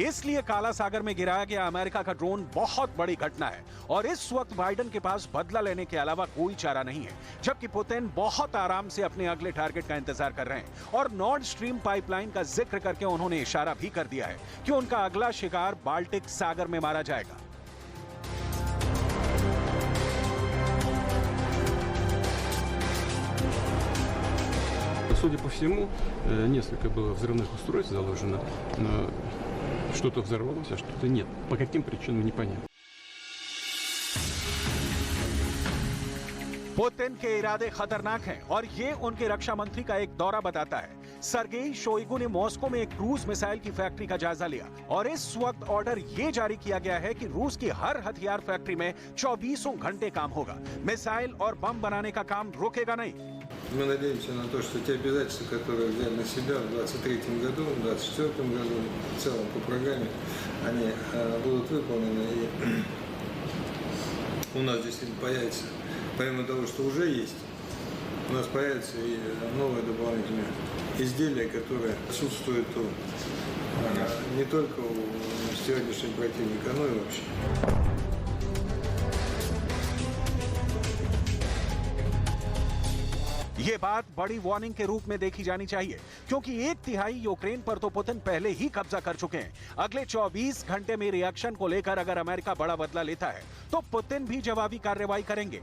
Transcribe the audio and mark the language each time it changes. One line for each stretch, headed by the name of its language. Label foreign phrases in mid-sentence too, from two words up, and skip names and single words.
Hindi: इसलिए काला सागर में गिराया गया अमेरिका का ड्रोन बहुत बड़ी घटना है और इस वक्त बाइडेन के पास बदला लेने के अलावा कोई चारा नहीं है, जबकि पुतिन बहुत आराम से अपने अगले टारगेट का इंतजार कर रहे हैं। और नॉर्ड स्ट्रीम पाइपलाइन का जिक्र करके उन्होंने इशारा भी कर दिया है कि उनका अगला शिकार बाल्टिक सागर में मारा जाएगा।
Russian: Судя по всему, несколько было взрывных устройств заложено, но что-то взорвалось, а что-то нет. По каким причинам, непонятно.
Hindi: पुतिन के इरादे खतरनाक हैं और ये उनके रक्षा मंत्री का एक दौरा बताता है। सर्गेई शोइगु ने मॉस्को में एक क्रूज मिसाइल की फैक्ट्री का जायजा लिया और इस वक्त ऑर्डर ये जारी किया गया है कि रूस की हर हथियार फैक्ट्री में 24 घंटे काम होगा। मिसाइल और बम बनाने का काम रुकेगा नहीं।
Russian: Мы надеемся на то, что те обязательства, которые взяли на себя в 2023 году, в 2024 году, в целом по программе, они будут выполнены. И у нас действительно появится, помимо того, что уже есть, у нас появятся и новые дополнительные изделия, которые отсутствуют не только у сегодняшнего противника, но и вообще.
Hindi: ये बात बड़ी वार्निंग के रूप में देखी जानी चाहिए, क्योंकि 1/3 यूक्रेन पर तो पुतिन पहले ही कब्जा कर चुके हैं। अगले 24 घंटे में रिएक्शन को लेकर अगर अमेरिका बड़ा बदला लेता है तो पुतिन भी जवाबी कार्रवाई करेंगे।